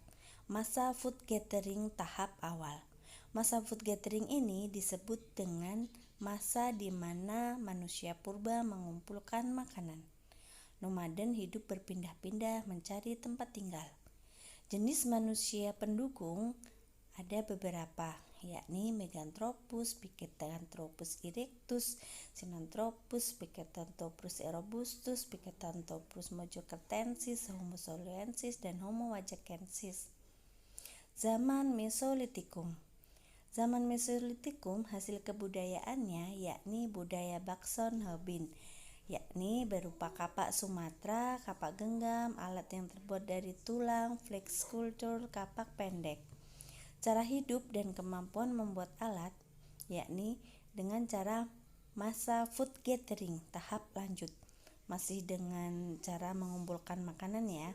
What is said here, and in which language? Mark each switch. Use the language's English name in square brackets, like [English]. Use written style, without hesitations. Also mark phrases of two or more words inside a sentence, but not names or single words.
[Indonesian] Masa [English] food gathering [Indonesian] tahap awal. Masa [English] food gathering [Indonesian] ini disebut dengan masa di mana manusia purba mengumpulkan makanan. Nomaden hidup berpindah-pindah mencari tempat tinggal. Jenis manusia pendukung ada beberapa, yakni Meganthropus, Pithecanthropus erectus, Sinanthropus, Pithecanthropus robustus, Pithecanthropus mojocertensis, Homo soloensis, dan Homo wajakensis. Zaman Mesolitikum. Zaman Mesolitikum hasil kebudayaannya yakni budaya Bakson Habin, yakni berupa kapak Sumatera, kapak genggam, alat yang terbuat dari tulang, [English] flex sculpture, [Indonesian] kapak pendek. Cara hidup dan kemampuan membuat alat, yakni dengan cara masa [English] food gathering [Indonesian] tahap lanjut, masih dengan cara mengumpulkan makanan ya.